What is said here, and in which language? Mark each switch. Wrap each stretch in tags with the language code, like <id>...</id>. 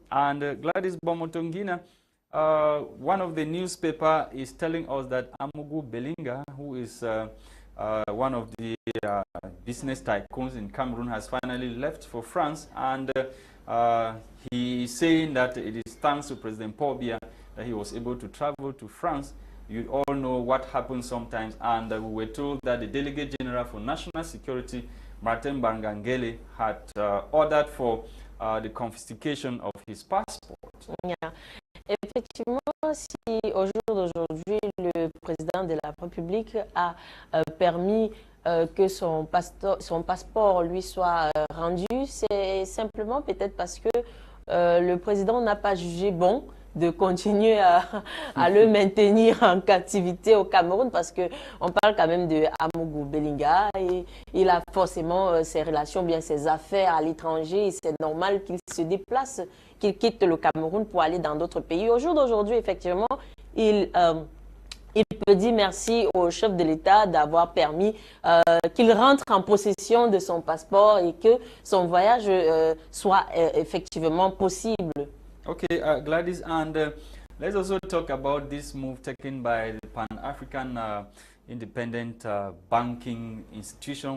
<en>And Gwladys Bomotonguina, one of the newspaper is telling us that Amougou Belinga, who is one of the business tycoons in Cameroon, has finally left for France, and he is saying that it is thanks to President Paul Biya that he was able to travel to France. You all know what happens sometimes, and we were told that the Delegate General for National Security, Martin Bangangele, had ordered for the confiscation of his passport. Yeah.</en> <fr>Effectivement, si au jour d'aujourd'hui, le président de la République a permis que son passeport lui soit rendu, c'est simplement peut-être parce que le président n'a pas jugé bon de continuer à le maintenir en captivité au Cameroun, parce qu'on parle quand même de Amougou Belinga et il a forcément ses relations, bien ses affaires à l'étranger, et c'est normal qu'il se déplace, qu'il quitte le Cameroun pour aller dans d'autres pays. Au jour d'aujourd'hui, effectivement, il peut dire merci au chef de l'État d'avoir permis qu'il rentre en possession de son passeport et que son voyage soit effectivement possible.</fr> <en>Okay, Gwladys, and let's also talk about this move taken by the Pan-African independent banking institution.</en>